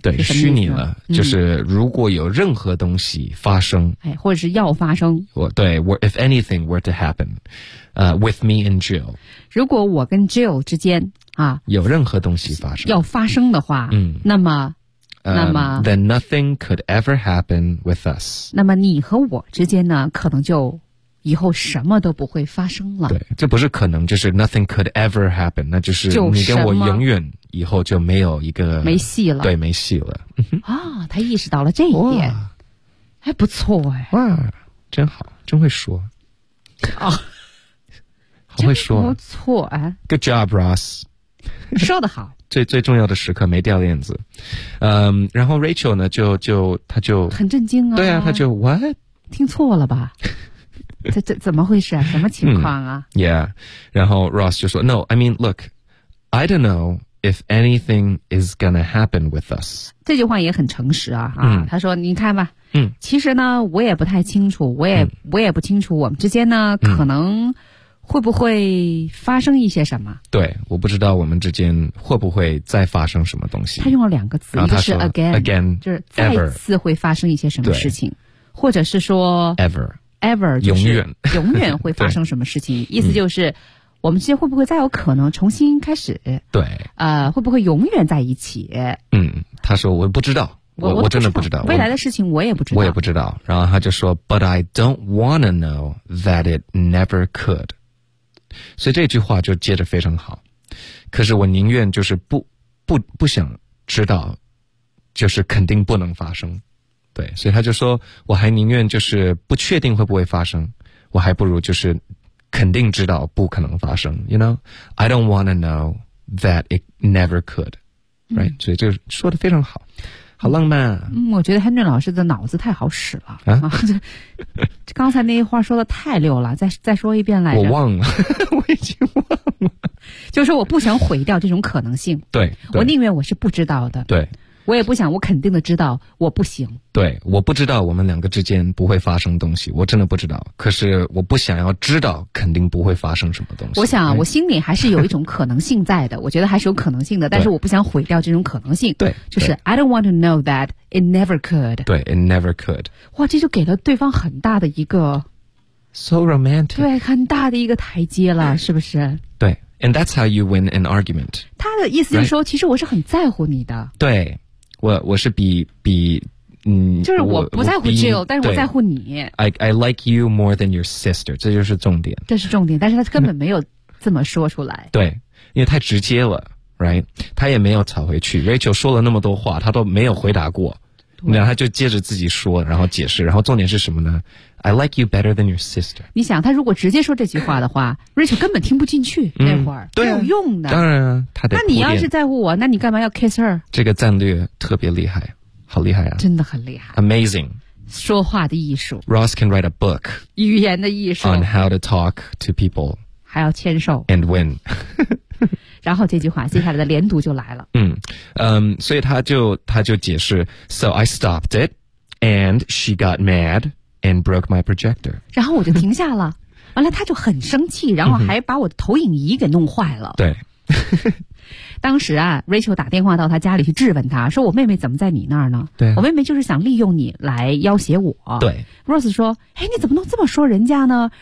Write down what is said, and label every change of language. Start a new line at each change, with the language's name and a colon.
Chinese: 对，虚拟了、就是如果有任何东西发生、或者是要发生，
English: 对， if anything were to happen、with me and Jill，
Chinese: 如果我跟 Jill 之间啊有任何东西发生，要发生的话、那么
English: then nothing could ever happen with us.
Chinese: 那么你和我之间呢，可能就以后什么都不会发生了。对，这不是可能，就是
English: nothing could ever happen，
Chinese: 那就是你跟我永远以后就没有一个，没戏了。对，没戏了。啊、他意识到了这一点。还不错哎。哇，真好，真会说。哦。好会说。不错哎。
English: Good job, Ross.
Chinese: 说得好。最重要的时刻没掉链子，然后 Rachel 呢他就很震惊啊，对啊，他就 what 听错了吧？这怎么回事啊？什么情况啊、
English: ？Yeah，
Chinese: 然后 Ross 就说
English: No， I mean look， I don't know if anything is gonna happen with us。
Chinese: 这句话也很诚实啊，他说你看吧，其实呢我也不太清楚，我也不清楚我们之间呢可能。会不会发生一些什么？对，我不知道我们之间会不会再发生什么东西。他用了两个词，一个是 again， 就是再一次会发生一些什么事情，或者是说
English: ever
Chinese: 永远会发生什么事情，意思就是我们之间会不会再有可能重新开始？对，会不会永远在一起？他说我不知道，我真的不知道未来的事情，我也不知道，我也不知道。然后他就说
English: But I don't wanna know that it never could。
Chinese: 所以这句话就接着非常好，可是我宁愿就是不想知道，就是肯定不能发生。对，所以他就说我还宁愿就是不确定会不会发生，我还不如就是肯定知道不可能发生。
English: You know I don't wanna know that it never could、right?
Chinese: 所以就说得非常好，好浪漫、啊、我觉得 Henry 老师的脑子太好使了、啊、刚才那一话说的太溜了，再说一遍来着，我忘了我已经忘了，就是我不想毁掉这种可能性。对，我宁愿我是不知道的。对，我也不想我肯定的知道我不行。对，我不知道我们两个之间不会发生东西，我真的不知道，可是我不想要知道肯定不会发生什么东西。我想、啊、我心里还是有一种可能性在的我觉得还是有可能性的，但是我不想毁掉这种可能性。对，
English: 就是 I don't want to know that it never could。对， it never could。
Chinese: 哇，这就给了对方很大的一个
English: so romantic。
Chinese: 对，很大的一个台阶了，是不是？
English: 对， and that's how you win an argument。
Chinese: 他的意思就是说、right? 其实我是很在乎你的。对，我是比就是我不在乎 Jill， 但是我在乎你。
English: I like you more than your sister，
Chinese: 这就是重点。这是重点，但是他根本没有这么说出来。对，因为太直接了 ，right？ 他也没有吵回去。 Rachel 说了那么多话，他都没有回答过，然后他就接着自己说，然后解释，然后重点是什么呢 ？
English: I like you better than your sister。
Chinese: 你想，他如果直接说这句话的话，Rachel 根本听不进去那会儿，对、啊，没有用的。当然、啊，他得。那你要是在乎我，那你干嘛要 kiss her？这个战略特别厉害，好厉害啊！真的很厉害
English: ，amazing。
Chinese: 说话的艺术
English: ，Ross can write a book。
Chinese: 语言的艺术
English: ，on how to talk to people。
Chinese: 还要签售
English: ，and win。
Chinese: 然后这句话接下来的连读就来了。所以他就解释
English: ，So I stopped it, and she got mad and broke my projector。
Chinese: 然后我就停下了，完了他就很生气，然后还把我的投影仪给弄坏了。对，当时啊 ，Rachel 打电话到他家里去质问他，说我妹妹怎么在你那儿呢？对、啊，我妹妹就是想利用你来要挟我。对，Rose 说，哎，你怎么能这么说人家呢？